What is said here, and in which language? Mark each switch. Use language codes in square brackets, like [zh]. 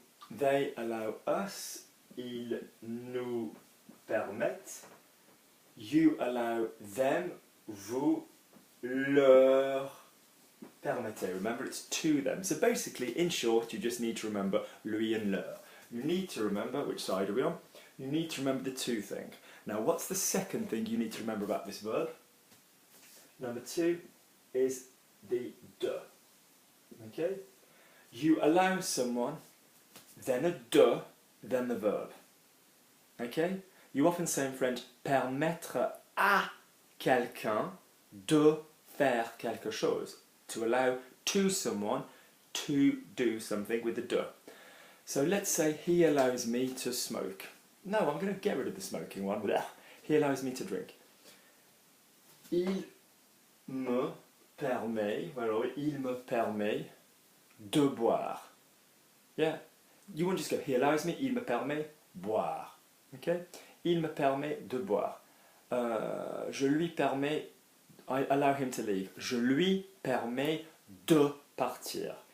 [en] They allow us, [fr] ils nous permettent. [en] You allow them, [fr] vous leur permettez. [en] Remember, it's to them. So basically, in short, you just need to remember lui and leur. You need to remember, which side are we on? You need to remember the to thing. Now, what's the second thing you need to remember about this verb? Number 2 is the de. Okay? You allow someone, then a de, then the verb. Okay? You often say in French, [fr] permettre à quelqu'un de faire quelque chose. [en] To allow to someone to do something with the de. So let's say he allows me to smoke. No, I'm going to get rid of the smoking one. He allows me to drink. [fr] Il me permet, [en] where are we? [fr] Il me permet de boire. Yeah? [en] You won't just go, he allows me, [fr] il me permet boire. [en] Okay? [fr] Il me permet de boire. Je lui permets, [en] I allow him to leave. [fr] Je lui permets de partir.